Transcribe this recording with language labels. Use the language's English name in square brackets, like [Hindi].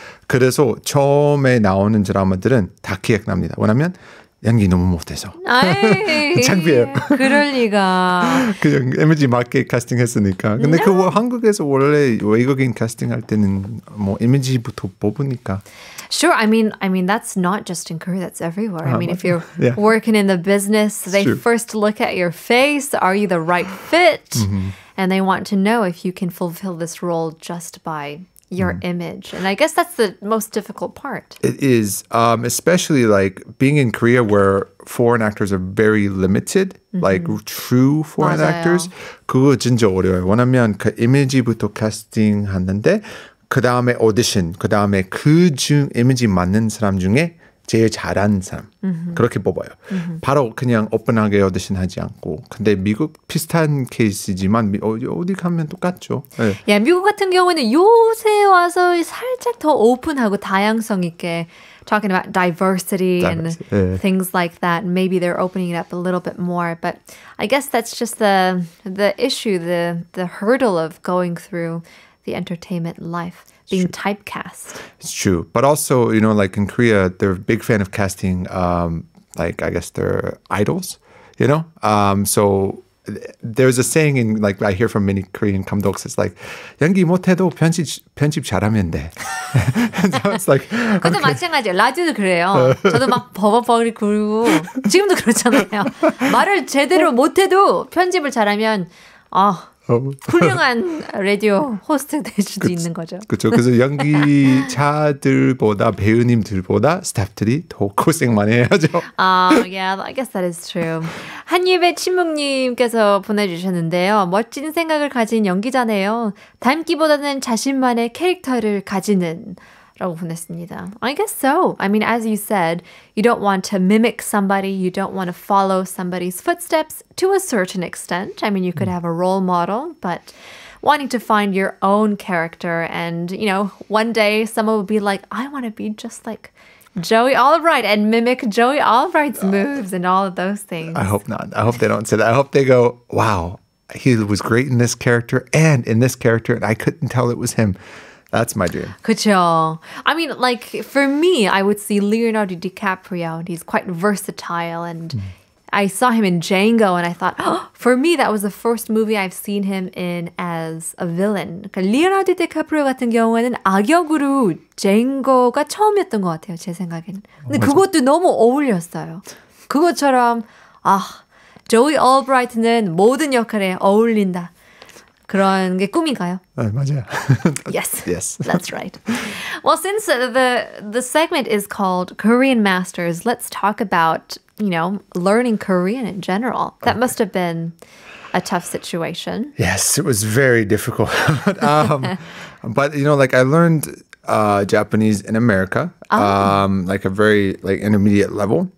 [Korean] 그래서 처음에 나오는 드라마들은 다 기억납니다. 왜냐면 연기 너무 못해서. 창피해요. 그럴 리가. 그냥 이미지 맞게 캐스팅했으니까. 근데 그거 한국에서 원래 외국인 캐스팅할 때는 뭐 이미지부터 뽑으니까. [English] Sure, I mean that's not just in Korea, that's everywhere. I mean, if you're working in the business, they first look at your face, are you the right fit? And they want to know if you can fulfill this role just by your image. And I guess that's the most difficult part. It is, especially like being in Korea where foreign actors are very limited, like true foreign [Korean] 맞아요. actors. 그거 진짜 어려워요. 왜냐면 그 이미지부터 캐스팅하는데 그 다음에 오디션, 그 다음에 그중 이미지 맞는 사람 중에 제일 잘하는 사람 그렇게 뽑아요. 바로 그냥 오픈하게 오디션하지 않고. 근데 미국 비슷한 케이스지만 어디 가면 똑같죠. 네. 야, 미국 같은 경우는 요새 와서 살짝 더 오픈하고 다양성 있게 [English] talking about diversity and things like that. Maybe they're opening it up a little bit more, but I guess that's just the issue, the hurdle of going through the entertainment life, being typecast. It's true. But also, you know, like in Korea, they're a big fan of casting, like, I guess they're idols, you know? So there's a saying in, like, I hear from many Korean 감독s, it's like, [Korean] 연기 못해도 편집 잘하면 돼. [English] So it's like, [Korean] 그것도 마찬가지예요. 라디오도 그래요. 저도 막 버벅버벅 굴고, 지금도 그렇잖아요. 말을 제대로 못해도 편집을 잘하면, 훌륭한 라디오 호스트 될 수도 있는 거죠. 그렇죠. 그래서 연기자들보다 배우님들보다 스태프들이 더 고생 많이 해야죠. [English] Yeah, I guess that is true. [Korean] 한입의 침묵님께서 보내주셨는데요. 멋진 생각을 가진 연기자네요. 닮기보다는 자신만의 캐릭터를 가지는 라고 보냈습니다. [English] I guess so. I mean, as you said, you don't want to mimic somebody. You don't want to follow somebody's footsteps to a certain extent. I mean, you could have a role model, but wanting to find your own character and, you know, one day someone will be like, I want to be just like Joey Albright and mimic Joey Albright's moves and all of those things. I hope not. I hope they don't say that. I hope they go, wow, he was great in this character and in this character, and I couldn't tell it was him. That's my dream. [Korean] 그쵸. [English] I mean, like, for me, I would see Leonardo DiCaprio, and he's quite versatile, and I saw him in Django, and I thought, for me, that was the first movie I've seen him in as a villain. [Korean] 그러니까 리오나르도 디카프리오 같은 경우에는 악역으로 쟁거가 처음이었던 것 같아요, 제 생각에는. 근데 그것도 너무 어울렸어요. 그것처럼, 조이 올브라이트는 모든 역할에 어울린다. 그런 게 꿈인가요? 맞아요. [English] Yes. Yes. That's right. Well, since the segment is called Korean Masters, let's talk about, you know, learning Korean in general. That must have been a tough situation. Yes, it was very difficult. But, you know, like I learned Japanese in America, like a very like intermediate level.